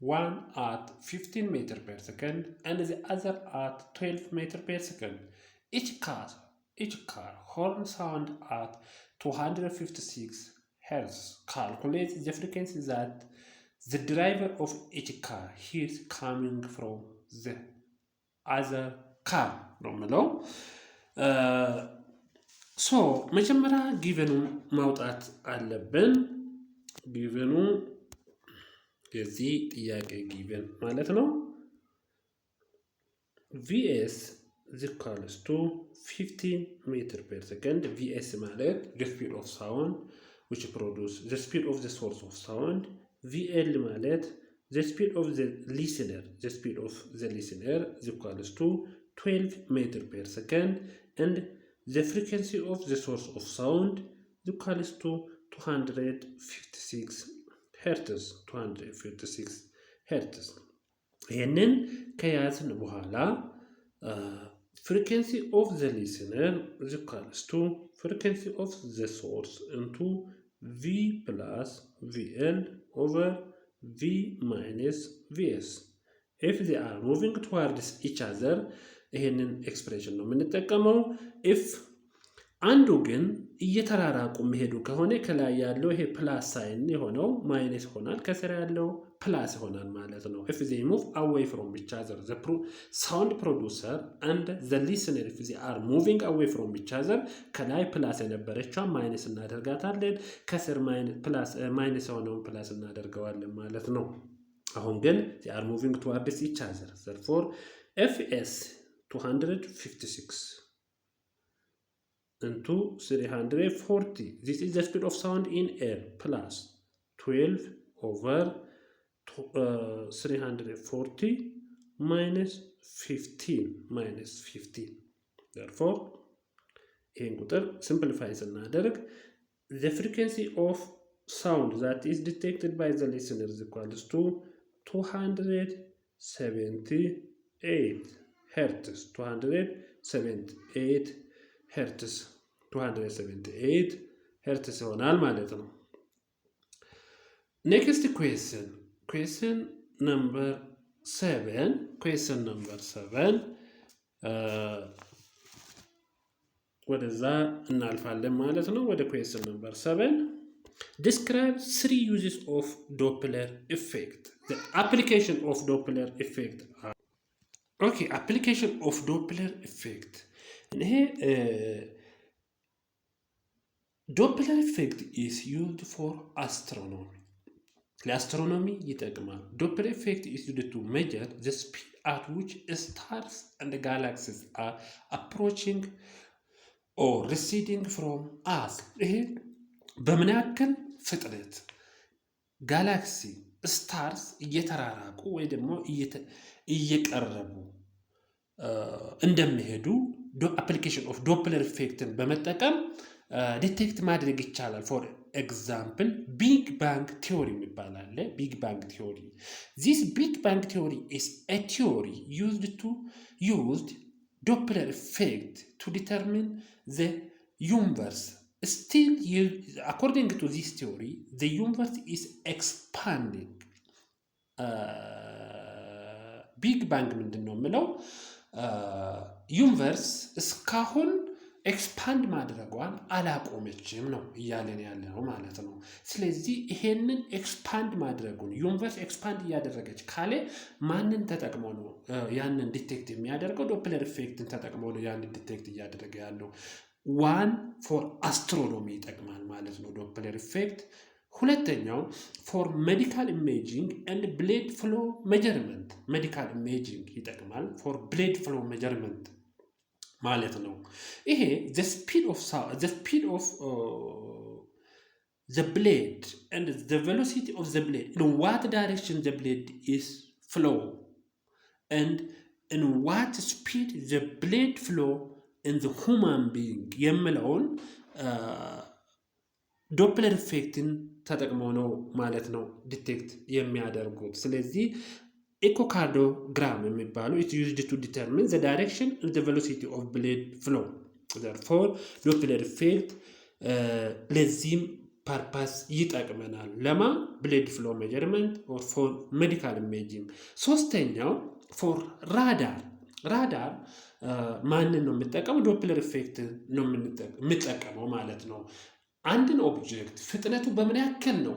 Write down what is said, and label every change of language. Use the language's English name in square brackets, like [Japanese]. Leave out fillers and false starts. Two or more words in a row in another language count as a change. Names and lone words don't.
[English] one at 15 meter per second and the other at 12 meter per second. Each car horn sound at 256 hertz. Calculate the frequency that the driver of each car hears coming from the other car [Amharic] ነው የምለው። ሶ መጀመሪያ ጊቨኑን ማውጣት አለብን። ጊቨኑ የዚህ ጥያቄ ጊቨን ማለት ነው ቪኤስ [English] is equals to 15 meter per second. [Amharic] ቪኤስ ማለት [English] the speed of sound which produce the speed of the source of sound. [Amharic] ቪኤል ማለት [English] the speed of the listener is equals to 12 meter per second and the frequency of the source of sound is equals to 256 hertz. [Amharic] ይህንን ከያዝን በኋላ [English] frequency of the listener is equals to frequency of the source into V plus VL over V minus VS. If they are moving towards each other, [Amharic] ይህንን ኤክስፕሬሽን ነው የምንጠቀመው። if አንዱ ግን እየተራራቁ መሄዱ ከሆነ ከላይ ያለው ይሄ [English] plus sign [Amharic] የሆነው ማይነስ ይሆናል፣ ከስር ያለው ፕላስ ይሆናል ማለት ነው። [English] if they move away from each other, the sound producer and the listener, if they are moving away from each other, [Amharic] ከላይ ፕላስ የነበረችው ማይነስ እናደርጋታለን፣ ከስር ማይነስ የሆነውን ፕላስ እናደርገዋለን ማለት ነው። አሁን ግን [English] they are moving towards each other, therefore fs 256 into 340, this is the speed of sound in air, plus 12 over 340 minus 15. Therefore [Amharic] ይህን ቁጥር [English] simplify ስናደርግ the frequency of sound that is detected by the listener is equals to 278 hertz. 278 hertz [Amharic] ይሆናል ማለት ነው። [English] next question number 7 [Amharic] ወደዛ እናልፋለን ማለት ነው። ወደ [English] question number 7 describe 3 uses of Doppler effect. The application of Doppler effect are okay, application of Doppler effect. ይሄ Doppler effect is used for astronomy. [Amharic] ለአስትሮኖሚ ይጠቅማል። [English] Doppler effect is used to measure the speed at which stars and galaxies are approaching or receding from us. [Amharic] ይሄ በምን ያክል ፍጥነት ጋላክሲ ስታርስ እየተራራቁ ወይ ደግሞ እየቀረቡ [English] እንደሚሄዱ application of Doppler effect [Amharic] በመጠቀም ዲቴክት ማድረግ ይቻላል። [English] for example Big Bang theory [Amharic] የሚባል አለ። [English] Big Bang theory this Big Bang theory is a theory used Doppler effect to determine the universe. Still, according to this theory, the universe is expanding. [Amharic] Big Bang ምንድን ነው የምለው? ዩኒቨርስ እስካሁን ኤክስፓንድ ማድረጓን አላቆመችም ነው እያለን ያለ ነው ማለት ነው። ስለዚህ ይሄንን ኤክስፓንድ ማድረጉን ዩኒቨርስ ኤክስፓንድ እያደረገች ካለ ማንን ተጠቅሞ ነው ያንን ዲቴክት የሚያደርገው? ዶፕለር ኢፌክትን ተጠቅሞ ነው ያንን ዲቴክት እያደረገ ያለው። [English] one for astronomy [Amharic] ይጠቅማል ማለት ነው ዶፕለር ኢፌክት። ሁለተኛው [English] for medical imaging and blade flow measurement። medical imaging [Amharic] ይጠቅማል [English] for blade flow measurement [Amharic] ማለት ነው። ይሄ [English] the speed of the blade and the velocity of the blade, in what direction the blade is flow and in what speed the blade flow in the human being [Amharic] የምለውን ዶፕለር ኢፌክትን ተጠቅመው ነው ማለት ነው ዲቴክት የሚያደርጉት። ስለዚህ ኤኮካርዲዮግራም የሚባለው [English] it used to determine the direction and the velocity of blade flow. [Amharic] Therefore ዶፕለር ኢፌክት ለዚህም ፐርፐስ ይጠቅመናል። ለማ [English] blade flow measurement or for medical imaging። [Amharic] ሶስተኛው [English] for radar [Amharic] ማንን ነው የምጠቀመው? ዶፕለር ኢፌክት ነው የምጠቀመው ማለት ነው። አንድን ኦብጀክት ፍጥነቱ በምን ያክል ነው